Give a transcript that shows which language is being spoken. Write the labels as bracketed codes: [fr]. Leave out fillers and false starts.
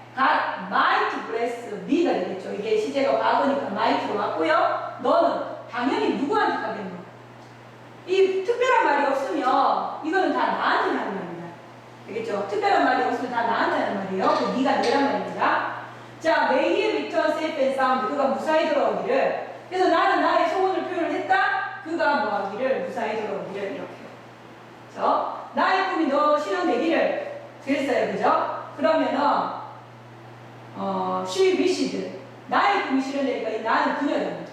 [en] God might bless me가 되겠죠. [ko] 이게 시제가 과거니까 might로 왔고요. 너는 당연히 누구한테 하겠노? 이 특별한 말이 없으면 이거는 다 나한테 하는 말입니다. 알겠죠? 특별한 말이 없으면 다 나한테 하는 말이에요. 그 네가 내란 말입니다. [en] 자, may he return safe and sound. [ko] 그가 무사히 돌아오기를. 그래서 나는 나의 소원을 표현을 했다. 그가 뭐 하기를 무사히 돌아오기를 이렇게. 그래서 나의 꿈이 너 실현되기를 그랬어요. 그죠? 그러면은 she wished 나의 꿈이 실현되니까 나는 그녀입니다.